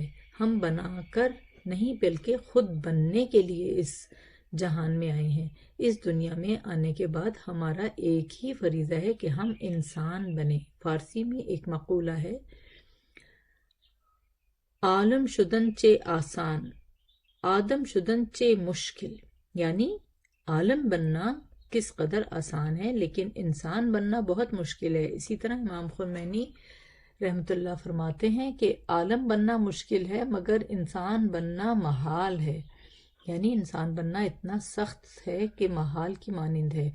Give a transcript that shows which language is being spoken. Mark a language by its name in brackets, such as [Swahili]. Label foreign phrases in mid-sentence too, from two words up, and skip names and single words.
[Urdu] ہم بنا کر نہیں بلکہ خود بننے کے لیے اس جہان میں آئے ہیں۔ اس دنیا میں آنے کے بعد ہمارا ایک ہی فریضہ ہے کہ ہم انسان بنیں۔ فارسی میں ایک مقولہ ہے، [Persian] عالم شدن چے آسان، آدم شدن چے مشکل، [Urdu] یعنی عالم بننا کس قدر آسان ہے لیکن انسان بننا بہت مشکل ہے۔ اسی طرح امام خمینی رحمۃ اللہ فرماتے ہیں کہ عالم بننا مشکل ہے مگر انسان بننا محال ہے، یعنی انسان بننا اتنا سخت ہے کہ محال کی مانند ہے۔